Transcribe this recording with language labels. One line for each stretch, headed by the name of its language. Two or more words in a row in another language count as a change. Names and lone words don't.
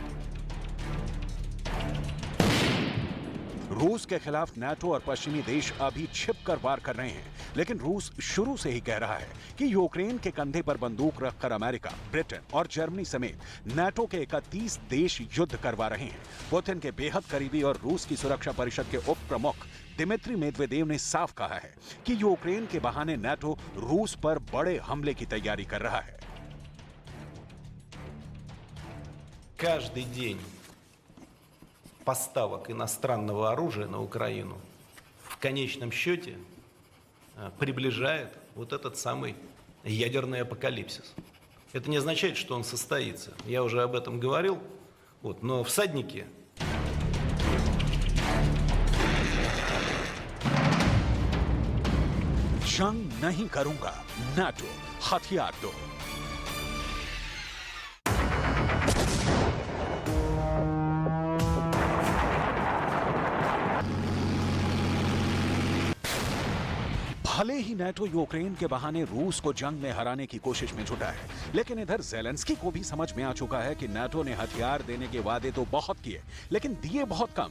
Hindi: रूस के खिलाफ नाटो और पश्चिमी देश अभी छिपकर वार कर रहे हैं, लेकिन रूस शुरू से ही कह रहा है कि यूक्रेन के कंधे पर बंदूक रखकर अमेरिका, ब्रिटेन और जर्मनी समेत नाटो के 31 देश युद्ध करवा रहे हैं। पुतिन के बेहद करीबी और रूस की सुरक्षा परिषद के उप प्रमुख दिमित्री मेदवेदेव ने साफ कहा है कि यूक्रेन के बहाने नाटो रूस पर बड़े हमले की तैयारी कर रहा है।
Russian: Каждый день поставок иностранного оружия на Украину в конечном счете приближает вот этот самый ядерный апокалипсис. Это не означает, что он состоится. Я уже об этом говорил. Но всадники...
Hindi: जंग नहीं करूंगा, नाटो हथियार दो। भले ही नाटो यूक्रेन के बहाने रूस को जंग में हराने की कोशिश में जुटा है, लेकिन इधर ज़ेलेंस्की को भी समझ में आ चुका है कि नाटो ने हथियार देने के वादे तो बहुत किए, लेकिन दिए बहुत कम।